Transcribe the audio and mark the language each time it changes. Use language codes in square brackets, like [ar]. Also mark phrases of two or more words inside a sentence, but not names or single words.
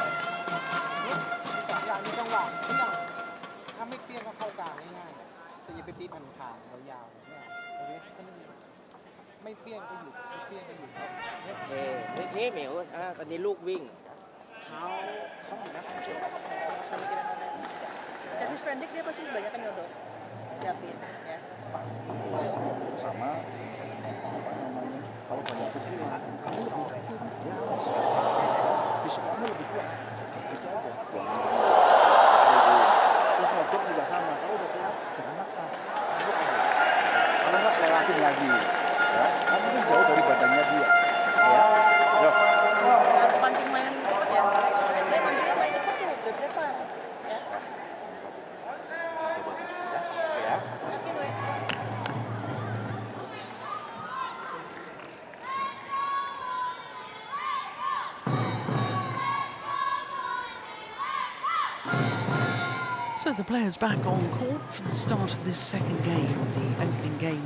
[th] อย่างมีจังหวะที่อย่างถ้าไม่เปี้ยงก็เข้ากลางง่ายๆแต่อย่าไปตีผ่านขางยาวๆไม่เปี้ยงก็หยุดไม่เปี้ยงก็หยุดโอเคนี่เหมียวตอนนี้ลูกวิ่งเขาเห็นไหมเขาเชื่อ [id] servis pendek dia pasti banyak nyodot siapin ya sama apa namanya kalau banyak pukulan kamu lebih yakin ya fisik kamu lebih kuat itu aja terus nyodot juga sama kalau udah kuat jangan maksa kalau nggak lewatin lagi ya kamu kan jauh dari badannya dia ya yuk pancing main cepat ya pancingnya main cepat tuh berapa ya ya yakin we [en] So the players back on court for the start of this second game, the opening game.